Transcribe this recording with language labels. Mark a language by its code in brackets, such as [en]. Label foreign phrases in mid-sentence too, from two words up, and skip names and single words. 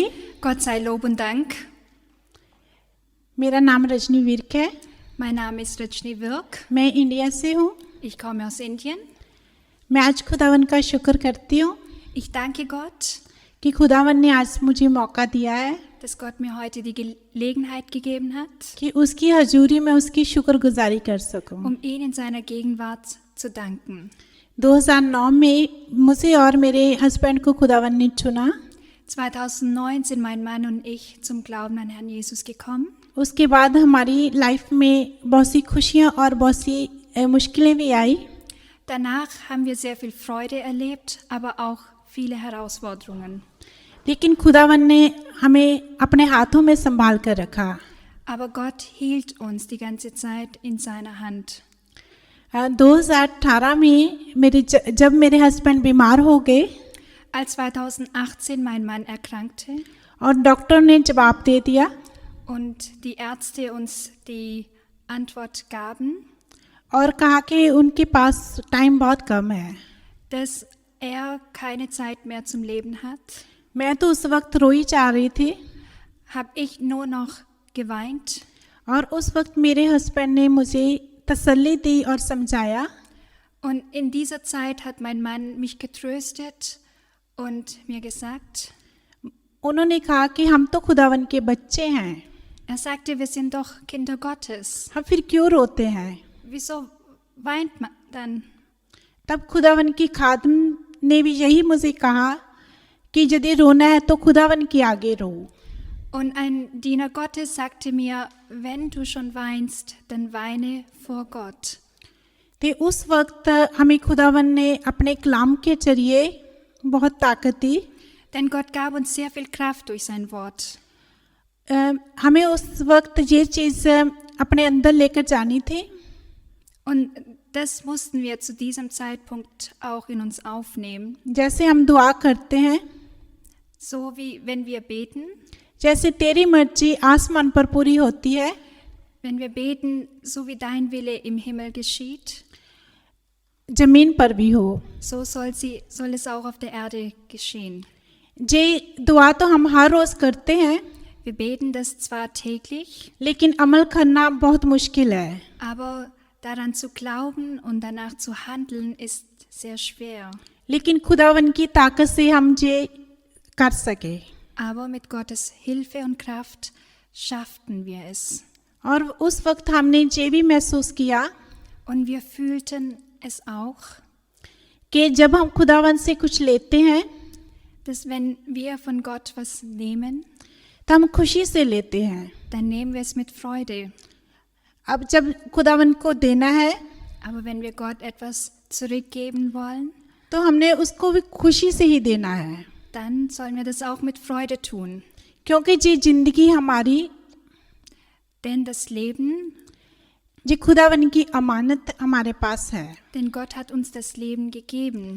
[de] Gott sei Lob und Dank. [ur] میرا نام رجنی ورک ہے. [de] Mein Name ist Rajni Virk. [ur] میں انڈیا سے ہوں. [de] Ich komme aus Indien. [ur] میں آج خداوند کا شکر کرتی ہوں [de] Ich danke Gott, [ur] کہ خداوند نے آج مجھے موقع دیا ہے [de] dass Gott mir heute die Gelegenheit gegeben hat, [ur] کہ اس کی حضوری میں اس کی شکرگزاری کر سکوں. [de] ihn in seiner Gegenwart zu danken. [ur] 2009 میں مجھے اور میرے ہسبنڈ کو خداوند نے چنا. [de] 2009 sind mein Mann und ich zum Glauben an Herrn Jesus gekommen. [ur] اس کے بعد ہماری لائف میں بہت سی خوشیاں اور بہت سی مشکلیں بھی آئی. [de] Danach haben wir sehr viel Freude erlebt, aber auch viele Herausforderungen. [ur] لیکن خداوند نے ہمیں اپنے ہاتھوں میں سنبھال کر رکھا. [de] Aber Gott hielt uns die ganze Zeit in seiner Hand. [ur] 2018 میں جب میرے ہسبنڈ بیمار ہو گئے [de] Als 2018 mein Mann erkrankte [ur] اور ڈاکٹر نے جواب دے دیا [de] und die Ärzte uns die Antwort gaben, [ur] اور کہا کہ ان کے پاس ٹائم بہت کم ہے, [de] dass er keine Zeit mehr zum Leben hat, [ur] میں تو اس وقت روئی جا رہی تھی. [de] habe ich nur noch geweint. [ur] اور اس وقت میرے ہسبنڈ نے مجھے تسلی دی اور سمجھایا [de] Und in dieser Zeit hat mein Mann mich getröstet und mir gesagt, [ur] انہوں نے کہا کہ ہم تو خداوند کے بچے ہیں, [de] er sagte, wir sind doch Kinder Gottes. [ur] ہم پھر کیوں روتے ہیں. [de] Wieso weint man dann? [ur] تب خداوند کی خادم نے بھی یہی مجھے کہا کہ یدی رونا ہے تو خداوند کے آگے رو. [de] Und ein Diener Gottes sagte mir, wenn du schon weinst, dann weine vor Gott. [ur] تو اس وقت ہمیں خداوند نے اپنے کلام کے ذریعے بہت طاقت دی. [de] Denn Gott gab uns sehr viel Kraft durch sein Wort. [ur] ہمیں اس وقت یہ چیز اپنے اندر لے کر جانی تھی. [de] Und das mussten wir zu diesem Zeitpunkt auch in uns aufnehmen. [ur] جیسے ہم دعا کرتے ہیں, [de] So wie wenn wir beten. [ur] جیسے تیری مرضی آسمان پر پوری ہوتی ہے, [de] Wenn wir beten, so wie dein Wille im Himmel geschieht, [ur] زمین پر بھی ہو. [de] so soll es auch auf der Erde geschehen. [ur] یہ دعا تو ہم ہر روز کرتے ہیں, [de] Wir beten das zwar täglich, [ur] لیکن عمل کرنا بہت مشکل ہے. [de] aber daran zu glauben und danach zu handeln ist sehr schwer. [ur] لیکن خداوند کی طاقت سے ہم یہ کر سکے. [de] Aber mit Gottes Hilfe und Kraft schafften wir es. [ur] اور اس وقت ہم نے یہ بھی محسوس کیا [de] Und wir fühlten es auch, [ur] کہ جب ہم خداوند سے کچھ لیتے ہیں [de] dass wenn wir von Gott was nehmen, [ur] تو ہم خوشی سے لیتے ہیں. [de] dann nehmen wir es mit Freude. [ur] اب جب خداوند کو دینا ہے [de] Aber wenn wir Gott etwas zurückgeben wollen, [ur] تو ہم نے اس کو بھی خوشی سے ہی دینا ہے, [de] dann sollen wir das auch mit Freude tun. [ur] کیونکہ یہ زندگی ہماری, [de] Denn das Leben, [ur] یہ خداوند کی امانت ہمارے پاس ہے [de] denn Gott hat uns das Leben gegeben.